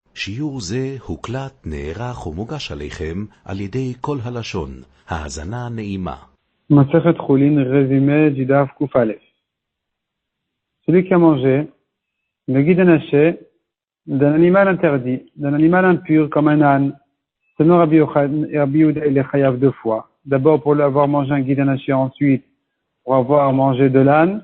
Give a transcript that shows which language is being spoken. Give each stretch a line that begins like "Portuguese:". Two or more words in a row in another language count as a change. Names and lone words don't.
Hebrew: שיעור זה הוקלט, נערך ומוגש עליכם על ידי כל הלשון. האזנה נעימה.
French: Masechet Choulin, résumé du
Hebrew: דף קוף אלף.
French: Celui qui a mangé le
Hebrew: גיד הנשה
French: d'un animal interdit, d'un animal impur comme un âne, selon Rabbi Yehuda, il est chayav deux fois. D'abord pour avoir mangé un
Hebrew: גיד הנשה,
French: ensuite pour avoir mangé de l'âne.